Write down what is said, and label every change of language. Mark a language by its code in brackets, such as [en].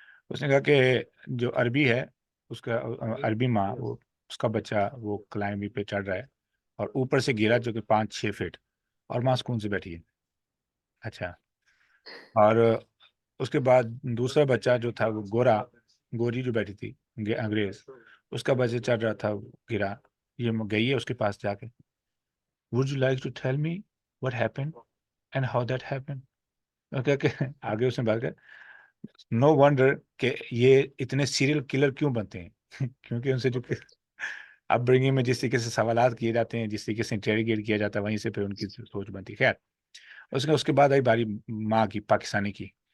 [ur] اس نے کہا کہ جو عربی ہے اس کا عربی ماں، وہ اس کا بچہ وہ کلائمبنگ پہ چڑھ رہا ہے اور اوپر سے گرا جو کہ 5-6 فٹ، اور ماں سکون سے بیٹھی ہے. اچھا. اور اس کے بعد دوسرا بچہ جو تھا وہ گوری جو بیٹھی تھی انگریز، اس کا بچہ چڑھ رہا تھا، گرا. یہ گئی ہے اس کے پاس جا کے، [en] would you like to tell me what happened and how that happened. [ur] کہ آگے اس نے بات کر، [en] no wonder [ur] کہ یہ اتنے سیریل کلر کیوں بنتے ہیں کیونکہ ان سے جو اپ برنگنگ میں جس طریقے سے سوالات کیے جاتے ہیں، جس طریقے سے انٹیروگیٹ کیا جاتا ہے، وہیں سے پھر ان کی سوچ بنتی. خیر، اس کے بعد آئی باری ماں کی، پاکستانی کی.